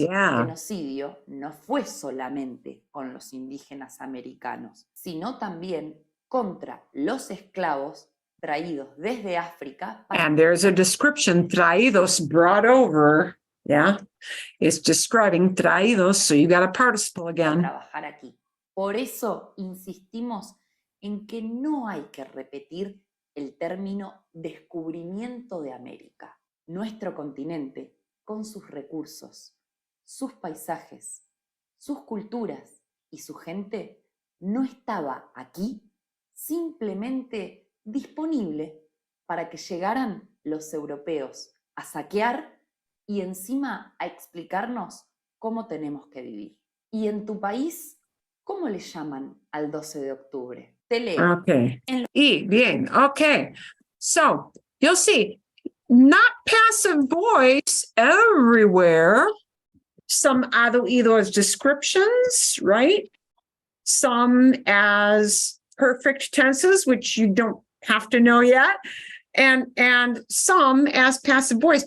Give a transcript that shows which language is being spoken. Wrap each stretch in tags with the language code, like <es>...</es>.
<es>el</es> <en>yeah.</en> <es>genocidio no fue solamente con los indígenas americanos, sino también contra los esclavos traídos desde África para</es> <en>And there's a description, traídos, brought over, yeah. It's describing traídos, so you got a participle again.</en> <es>trabajar aquí. Por eso insistimos en que no hay que repetir el término descubrimiento de América. Nuestro continente, con sus recursos, sus paisajes, sus culturas y su gente, no estaba aquí simplemente disponible para que llegaran los europeos a saquear y encima a explicarnos cómo tenemos que vivir. Y en tu país, ¿cómo le llaman al 12 de octubre? Te leo.</es> <en>Okay. Bien. Okay. So you'll see, not passive voice everywhere. Some ido as descriptions, right? Some as perfect tenses, which you don't have to know yet, and some as passive voice.</en>